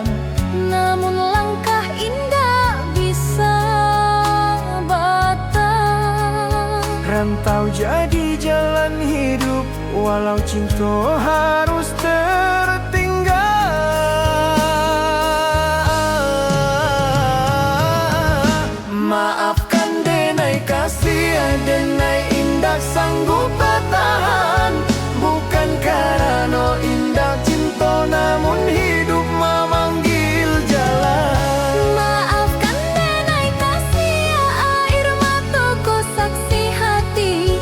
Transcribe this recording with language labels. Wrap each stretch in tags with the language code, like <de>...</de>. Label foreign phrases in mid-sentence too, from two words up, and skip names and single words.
<id>Namun langkah indah bisa batal. rantau jadi jalan hidup, walau cinta harus tertinggal.</id> <min>Maafkan denai kasih, denai indah sanggup bertahan.</min> <id>Bukan karena indah cinta, namun hidup memanggil jalan.</id> <min>Maafkan denai kasih, air mataku saksi hati.</min>